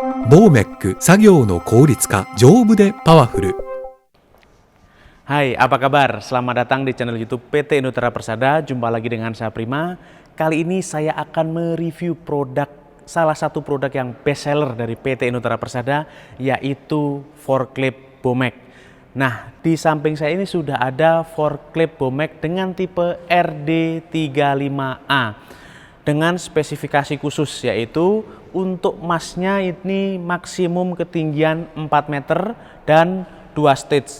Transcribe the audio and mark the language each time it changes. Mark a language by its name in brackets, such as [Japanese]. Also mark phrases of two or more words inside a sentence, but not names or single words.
[Japanese] ボーメック作業の効率化丈夫でパワフル。 [Indonesian] Hai, apa kabar? Selamat datang di channel YouTube PT Indoterra Persada. Jumpa lagi dengan saya Prima. Kali ini saya akan mereview salah satu produk yang [English] best seller [Indonesian] dari PT Indoterra Persada, yaitu forklift Bomek. Nah, di samping saya ini sudah ada forklift Bomek dengan tipe RD35A dengan spesifikasi khusus, yaitu untuk masnya ini maksimum ketinggian 4 meter dan 2 stage.